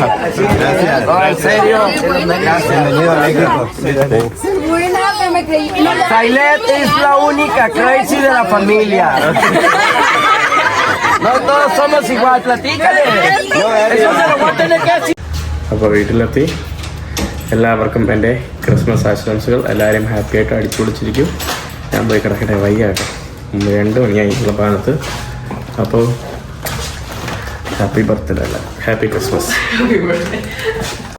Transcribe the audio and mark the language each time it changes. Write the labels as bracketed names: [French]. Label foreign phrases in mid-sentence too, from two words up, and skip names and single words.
[Spanish] Gracias. No, en serio. Gracias. Bienvenido a México. Sailet es la única crazy de la familia. No todos somos igual, platícale. Eso se lo voy a tener que decir. [Malayalam] അപ്പോൾ വീട്ടിലെത്തി. എല്ലാവർക്കും എൻ്റെ ക്രിസ്മസ് ആശംസകൾ. എല്ലാവരും ഹാപ്പി ആയിട്ട് അടിച്ചുപൊളിച്ചിരിക്കും. ഞാൻ പോയി കിടക്കട്ടെ, വയ്യാട്ടോ. 2 മണിയായി പാനത്ത്. അപ്പോൾ ഹാപ്പി ബർത്ത്ഡേ അല്ല, ഹാപ്പി ക്രിസ്മസ്.